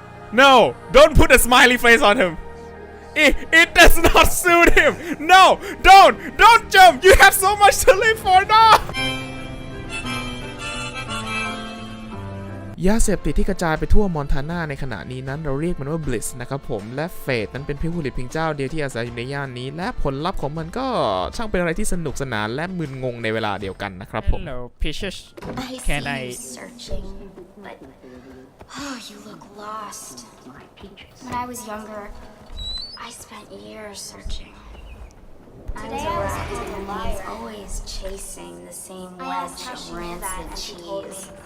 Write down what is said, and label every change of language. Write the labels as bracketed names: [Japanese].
[English] No, don't put a smiley face on him. It does not suit him. No, don't jump. You have so much to live for. No. [Thai] ยาเสพติดที่กระจายไปทั่วมอนทานาในขณะนี้นั้นเราเรียกมันว่า Bliss นะครับผมและเฟธนั้นเป็นผู้ผลิตเพียงเจ้าเดียวที่อาศัยอยู่ในย่านนี้และผลลัพธ์ของมันก็ช่างเป็นอะไรที่สนุกสนานและมึนงงในเวลาเดียวกันนะครับผม [English] Hello, Peaches. I Can see I- you searching, but you look lost. When I was younger, I spent years searching. I was a rat and I was always chasing the same wedge of rancid cheese.